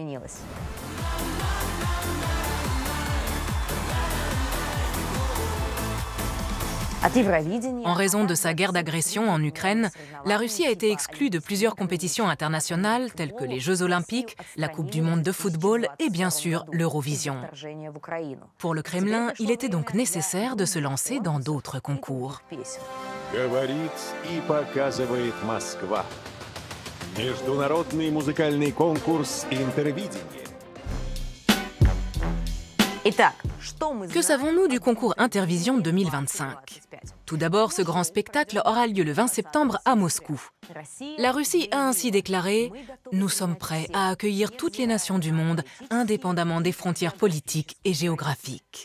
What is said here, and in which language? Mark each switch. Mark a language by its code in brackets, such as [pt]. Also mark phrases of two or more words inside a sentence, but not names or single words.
[fr] En raison de sa guerre d'agression en Ukraine, la Russie a été exclue de plusieurs compétitions internationales telles que les Jeux Olympiques, la Coupe du Monde de football et bien sûr l'Eurovision. Pour le Kremlin, il était donc nécessaire de se lancer dans d'autres concours. [ru] Говорит и показывает Москва. Международный музыкальный конкурс «Интервидение». [fr] Que savons-nous du concours Intervision 2025 ? Tout d'abord, ce grand spectacle aura lieu le 20 septembre à Moscou. La Russie a ainsi déclaré « Nous sommes prêts à accueillir toutes les nations du monde, indépendamment des frontières politiques et géographiques ».